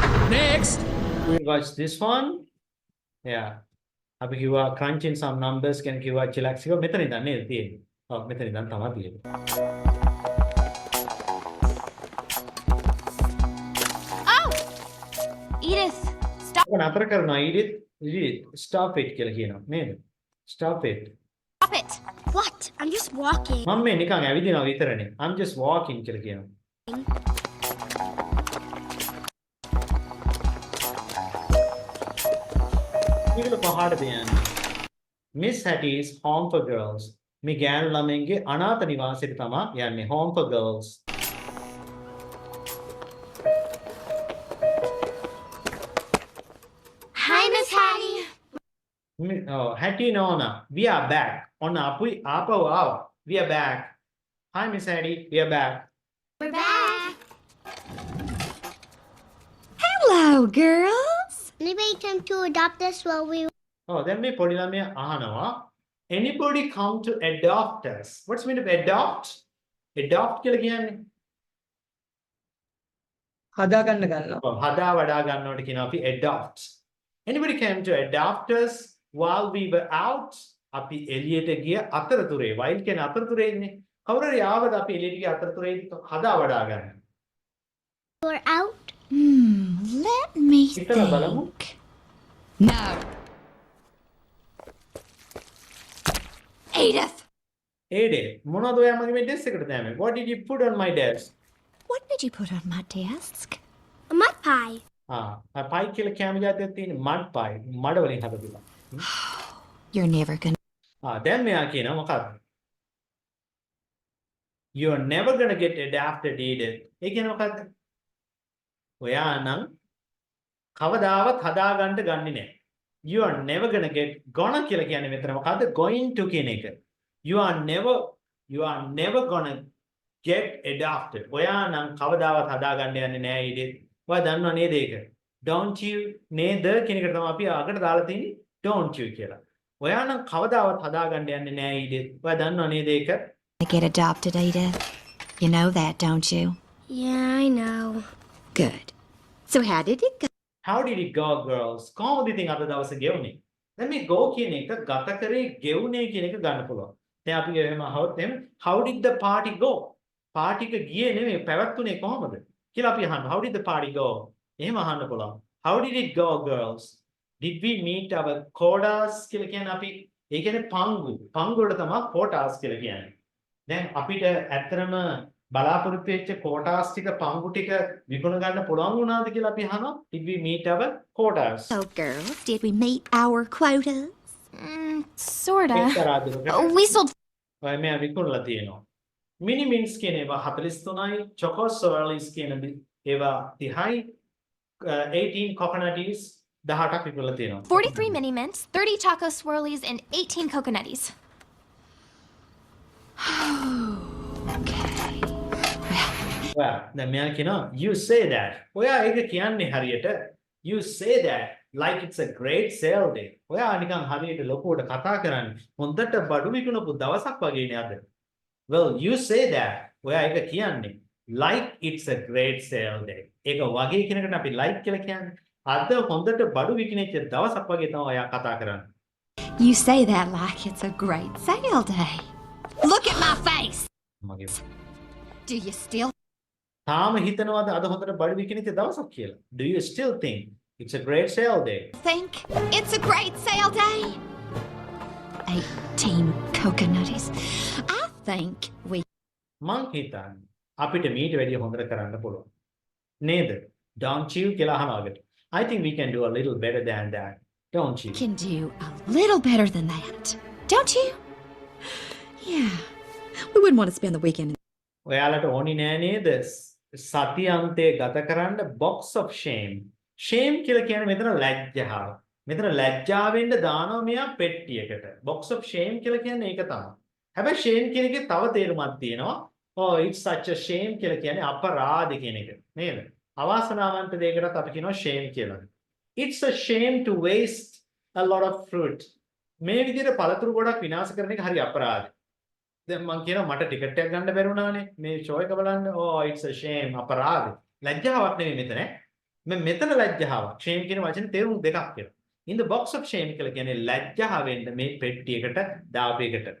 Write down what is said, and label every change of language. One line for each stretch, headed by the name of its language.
English: Next, we'll watch this one. Yeah.
Sinhala: අපි කිව්වා
English: crunching some numbers
Sinhala: කියන කිව්වා chillax එක මෙතන ඉඳන් නේද තියෙන්නේ. ඔව් මෙතන ඉඳන් තමයි තියෙන්නේ.
English: Oh! Edith, stop.
Sinhala: ඔක නතර කරනවා
English: Edith stop it
Sinhala: කියලා කියනවා නේද?
English: Stop it. Stop it. What? I'm just walking.
Sinhala: මම මේ නිකන් ඇවිදිනවා විතරනේ.
English: I'm just walking
Sinhala: කියලා කියනවා. මේක පහඩ දෙන්නේ.
English: Miss Hattie's Home for Girls.
Sinhala: මේ ගෑනු ළමයින්ගේ අනාථ නිවාසයට තමයි යන්නේ.
English: Home for Girls. Hi, Miss Hattie. Oh, Hattie Nona, we are back. On Apu Apo Awa, we are back. Hi, Miss Hattie, we are back. We're back. Hello, girls. Anybody come to adopt us while we...
Sinhala: Oh, then me podi lamaya ahanawa.
English: Anybody come to adopt us? What's the meaning of adopt?
Sinhala: Adopt කියලා කියන්නේ හදා ගන්න ගන්නවා. ඔව් හදා වඩා ගන්නවට කියනවා අපි adopt.
English: Anybody came to adopt us while we were out?
Sinhala: අපි එළියට ගිය අතරතුරේ. while කියන්නේ අතරතුරේ ඉන්නේ. කවුරු හරි ආවද අපි එළියට ගිය අතරතුරේ හදා වඩා ගන්න.
English: We're out? Let me
Sinhala: හිතලා බලමු.
English: No. Edith!
Sinhala: Edith, මොනවද ඔයා මගේ මේ desk එකට දැම්මේ?
English: What did you put on my desk? What did you put on my desk? A mud pie.
Sinhala: pie කියලා කැම જાතියක් තියෙන mud pie. මඩ වලින් හදපුවා.
English: You're never gonna...
Sinhala: දැන් මෙයා කියනවා මොකක්ද?
English: You're never gonna get adapted, Edith.
Sinhala: ඒ කියන්නේ මොකක්ද? ඔයා නම් කවදාවත් හදාගන්න ගන්නේ නැහැ.
English: You are never gonna get gonna
Sinhala: කියලා කියන්නේ මෙතන මොකද්ද?
English: Going to කියන එක. You are never gonna get adopted.
Sinhala: ඔයා නම් කවදාවත් හදාගන්න යන්නේ නැහැ Edith. ඔයා දන්නව නේද ඒක?
English: Don't you
Sinhala: නේද කියන එකට තමයි අපි අකට දාලා තියෙන්නේ
English: don't you
Sinhala: කියලා. ඔයා නම් කවදාවත් හදාගන්න යන්නේ නැහැ Edith. ඔයා දන්නව නේද ඒක?
English: Get adopted, Edith. You know that, don't you? Yeah, I know. Good. So how did it go? How did it go, girls?
Sinhala: කොහොමද ඉතින් අද දවසේ ගෙවුනේ? දැන් මේ go කියන එක ගත කරේ ගෙවුනේ කියන එක ගන්න පුළුවන්. දැන් අපි එහෙම අහුවොත් එහෙම
English: how did the party go?
Sinhala: party එක ගියේ නෙමෙයි පැවැත්ුනේ කොහොමද? කියලා අපි අහනවා.
English: How did the party go? එහෙම අහන්න පුළුවන්. How did it go, girls? Did we meet our quotas
Sinhala: කියලා කියන්නේ අපි ඒ කියන්නේ පංගු. පංගු වලට තමයි quotas කියලා කියන්නේ. දැන් අපිට ඇත්තටම බලාපොරොත්තු වෙච්ච quotas ටික පංගු ටික විකුණ ගන්න පුළුවන් වුණාද කියලා අපි අහනවා.
English: Did we meet our quotas? So, girls, did we meet our quotas? Sorta. We sold...
Sinhala: ඔය මෙයා විකුණලා තියෙනවා. Mini mints කියන ඒවා 43යි, choco swirlies කියන ඒවා 30යි, 18 coconutties 18ක් විකුණලා තියෙනවා.
English: 43 mini mints, 30 choco swirlies, and 18 coconutties. Well,
Sinhala: දැන් මෙයා කියනවා
English: you say that.
Sinhala: ඔයා ඒක කියන්නේ හරියට
English: you say that like it's a great sale day.
Sinhala: ඔයා නිකන් හරියට ලොකුවට කතා කරන්නේ. හොඳට බඩු විකුණපු දවසක් වගේනේ අද.
English: Well, you say that.
Sinhala: ඔයා ඒක කියන්නේ
English: like it's a great sale day.
Sinhala: ඒක වගේ කෙනෙකුට අපි like කියලා කියන්නේ. අද හොඳට බඩු විකිනෙච්ච දවසක් වගේ තමයි ඔයා කතා කරන්නේ.
English: You say that like it's a great sale day. Look at my face!
Sinhala: මගේ
English: Do you still
Sinhala: තාම හිතනවාද අද හොඳට බඩු විකිනෙච්ච දවසක් කියලා?
English: Do you still think it's a great sale day? think it's a great sale day? 18 coconutties. I think we...
Sinhala: මං හිතන්නේ අපිට මීට වැඩිය හොඳට කරන්න පුළුවන්. නේද?
English: Don't you
Sinhala: කියලා අහනවාකට.
English: I think we can do a little better than that. Don't you? Can do a little better than that. Don't you? Yeah. We wouldn't want to spend the weekend in
Sinhala: ඔයාලට ඕනි නෑ නේද? සතියන්තයේ ගත කරන්න
English: box of shame.
Sinhala: Shame කියලා කියන්නේ මෙතන ලැජ්ජාව. මෙතන ලැජ්ජාවෙන්ද දානවා මෙයා පෙට්ටියකට.
English: box of shame
Sinhala: කියලා කියන්නේ ඒක තමයි. හැබැයි shame කියන එකේ තව තේරුමක් තියෙනවා.
English: Oh, it's such a shame
Sinhala: කියලා කියන්නේ අපරාධ කියන එක. නේද? අවාසනාවන්ත දෙයකටත් අපි කියනවා shame කියලා.
English: It's a shame to waste a lot of fruit.
Sinhala: මේ විදිහට පළතුරු ගොඩක් විනාශ කරන එක හරි අපරාධයි. දැන් මම කියනවා මට ටිකට් එකක් ගන්න බැරි වුණානේ මේ ෂෝ එක බලන්න.
English: Oh, it's a shame.
Sinhala: අපරාධ. ලැජ්ජාවක් නෙමෙයි මෙතන. මෙතන ලැජ්ජාවක්. shame කියන වචනේ තේරුම් දෙකක් කියලා.
English: In the box of shame
Sinhala: කියලා කියන්නේ ලැජ්ජාවෙන්ද මේ පෙට්ටියකට දාපු එකට.